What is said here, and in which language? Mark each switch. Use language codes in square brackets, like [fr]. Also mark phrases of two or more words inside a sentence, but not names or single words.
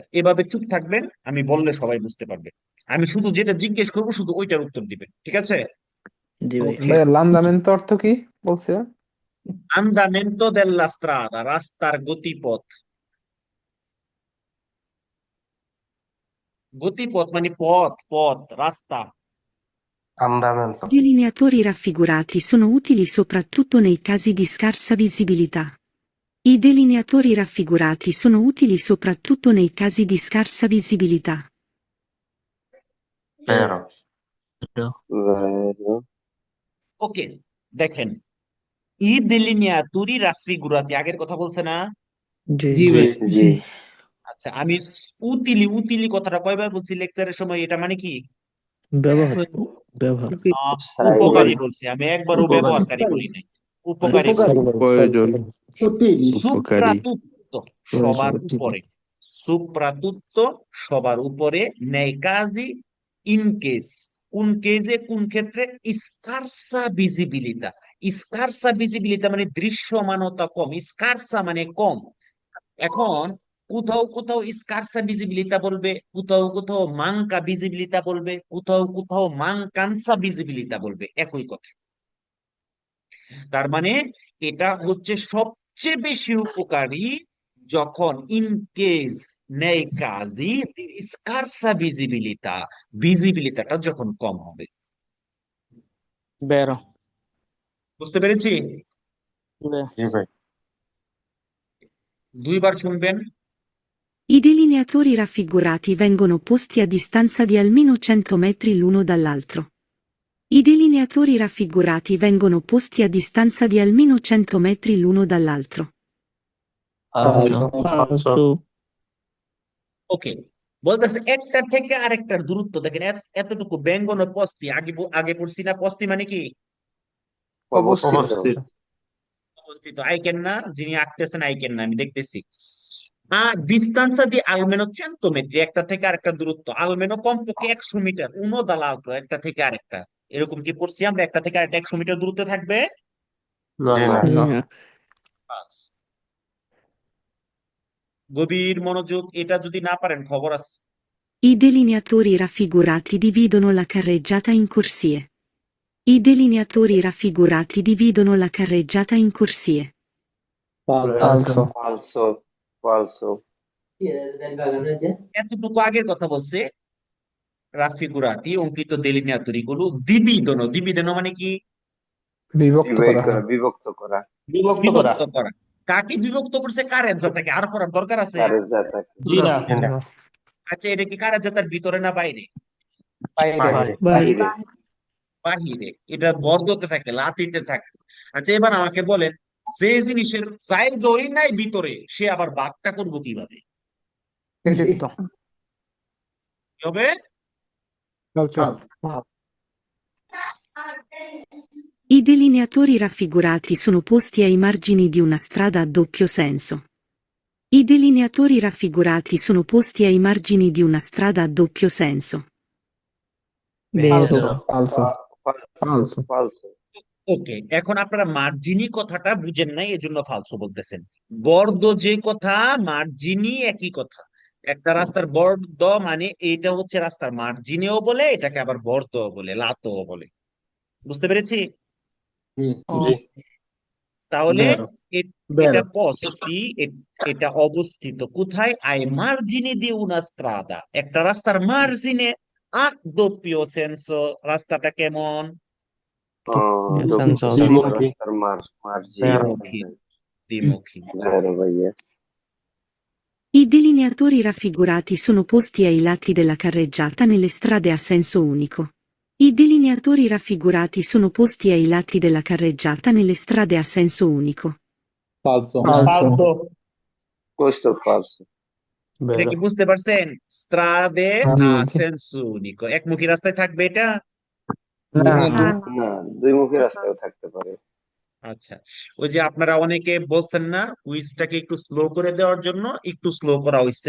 [bn] এভাবে চুপ থাকবেন, আমি বললে সবাই বুঝতে পারবে। আমি শুধু যেটা জিজ্ঞেস করবো শুধু ওইটার উত্তর দিবেন, ঠিক আছে? ভাই লান্দামেন্তো অর্থ কি বলছে? [it] andamento della strada, [bn] রাস্তার গতিপথ। গতিপথ মানে পথ, পথ, রাস্তা। [it] andamento I delineatori raffigurati sono utili soprattutto nei casi di scarsa visibilità. I delineatori raffigurati sono utili soprattutto nei casi di scarsa visibilità. vero vero [bn] ওকে, দেখেন, ই [it] delineatori raffigurati [bn] আগের কথা বলছে না? জি জি ভাই জি আচ্ছা, আমি উতিলি উতিলি কথাটা কয়বার বলছি লেকচারের সময়? এটা মানে কি? উপকারী বলছি আমি, একবারও ব্যবহারকারী বলি নাই, উপকারী বলছি। প্রয়োজন [it] সুপ্রাতুত্ত, [bn] সবার উপরে, সুপ্রাতুত্ত সবার উপরে, [it] nei casi, [en] in case, [bn] কোন কেজে, কোন ক্ষেত্রে? [it] scarsa visibilità. scarsa visibilità [bn] মানে দৃশ্যমানতা কম, স্কার্সা মানে কম। এখন কোথাও কোথাও [it] scarsa visibilità [bn] বলবে, কোথাও কোথাও [it] manca visibilità [bn] বলবে, কোথাও কোথাও [it] mancanza visibilità [bn] বলবে, একই কথা। তার মানে এটা হচ্ছে সবচেয়ে বেশি উপকারী যখন [en] in case, [it] nei casi, scarsa visibilità, [bn] ভিজিবিলিটাটা যখন কম হবে। বেরো বুঝতে পেরেছি? জি ভাই দুইবার শুনবেন। [it] I delineatori raffigurati vengono posti a distanza di almeno 100 metri l'uno dall'altro. I delineatori raffigurati vengono posti a distanza di almeno 100 metri l'uno dall'altro. falso [bn] ওকে, বলতেছে একটার থেকে আরেকটার দূরত্ব দেখেন, এতটুকু। [it] vengono posti [bn] আগে আগে পড়ছি না? পস্তি মানে কি? অবস্থিত অবস্থিত। আইকেন না, যিনি আঁকতেছেন আইকেন না, আমি দেখতেছি। [it] distanza di almeno 100 metri, [bn] একটা থেকে আরেকটা দূরত্ব আলমেনো কমপক্ষে 100 মিটার, [it] uno dall'altro, [bn] একটা থেকে আরেকটা। এরকম কি পড়ছি আমরা? একটা থেকে আরেকটা 100 মিটার দূরত্বে থাকবে। জি না বাস। গভীর মনোযোগ, এটা যদি না পারেন খবর আছে। [it] I delineatori raffigurati dividono la carreggiata in corsie. I delineatori raffigurati dividono la carreggiata in corsie. falso falso falso [bn] এতটুকু আগের কথা বলছে। রাফিগুরাতি অঙ্কিত দেলিনিয়াতরি গুলো দিবিদনো, দিবিদনো মানে কি? বিভক্ত করা হয় বিভক্ত করা বিভক্ত করা। কাকে বিভক্ত করছে? কারেজ্জাতাকে। আর করার দরকার আছে? কারের জাতা জি না আচ্ছা, এটা কি কারেজ্জাতার ভিতরে না বাইরে? বাহিরে বাহিরে। এটা বর্গতে থাকে, লাতিতে থাকে। আচ্ছা, এবার আমাকে বলেন, যে জিনিসের জায়গাই নাই ভিতরে, সে আবার ভাগটা করবো কিভাবে? এটির তো কি হবে? [it] I delineatori raffigurati sono posti ai margini di una strada a doppio senso. I delineatori raffigurati sono posti ai margini di una strada a doppio senso. falso falso falso [bn] ওকে, এখন আপনারা মার্জিনি কথাটা বুঝেন নাই, এজন্য ফালসো বলতেছেন। বর্দ যে কথা, মার্জিনি একই কথা। একটা রাস্তার বর্দ মানে এটা হচ্ছে রাস্তার মার্জিনেও বলে, এটাকে আবার বর্দও বলে, লাতও বলে। বুঝতে পেরেছি? জি তাহলে এটা পস্তি, এটা অবস্থিত কোথায়? [it] ai margini di una strada, [bn] একটা রাস্তার মার্জিনে। [it] a doppio senso, [bn] রাস্তাটা কেমন? রাস্তার দ্বিমুখী, দ্বিমুখী। vero ভাইয়া [it] I delineatori raffigurati sono posti ai lati della carreggiata nelle strade a senso unico. I delineatori raffigurati sono posti ai lati della carreggiata nelle strade a senso unico. falso, Questo è falso. [bn] এটা কি বুঝতে পারছেন? স্ত্রাদে জি আ জি [it] senso unico, [bn] একমুখী রাস্তায় থাকবে এটা। না না, দুই মুখী রাস্তাও থাকতে পারে। আচ্ছা, ওই যে আপনারা অনেকে বলছেন না কুইজটাকে একটু স্লো করে দেওয়ার জন্য, একটু স্লো করা হয়েছে।